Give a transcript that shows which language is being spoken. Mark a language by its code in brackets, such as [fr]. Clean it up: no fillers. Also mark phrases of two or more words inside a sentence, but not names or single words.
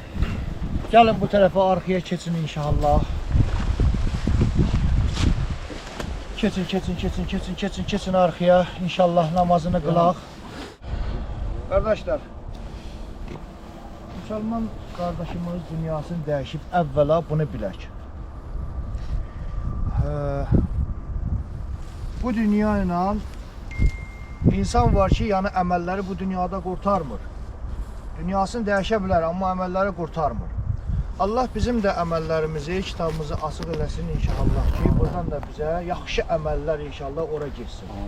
[tr] Gelin bu tarafa arkaya keçin inşallah. Keçin arkaya. [az] İnşallah namazını kılaq. Kardeşler. Müslüman kardeşimiz dünyasını dəyişib əvvəla bunu bilək. Bu dünya ilə insan var ki, yəni əməlləri bu dünyada qurtarmır. Dünyasını dəyişə bilər, amma əməlləri qurtarmır. Allah bizim də əməllərimizi, kitabımızı açıq eləsin inşallah ki, buradan da bizə yaxşı əməllər inşallah ora girsin.